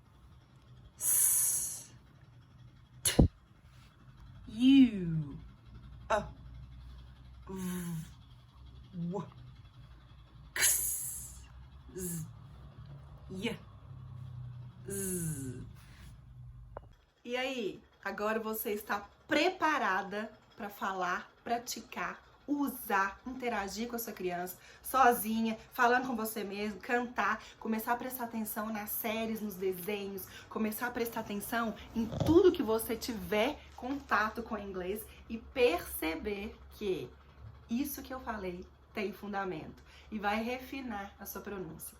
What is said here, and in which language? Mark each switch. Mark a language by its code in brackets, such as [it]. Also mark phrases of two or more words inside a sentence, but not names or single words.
[en] S, T, U, A, V, W, X, Z, Y, Z. [pt] E aí, agora você está preparada para falar, praticar usar, interagir com a sua criança, sozinha, falando com você mesmo, cantar, começar a prestar atenção nas séries, nos desenhos, começar a prestar atenção em tudo que você tiver contato com o inglês e perceber que isso que eu falei tem fundamento e vai refinar a sua pronúncia.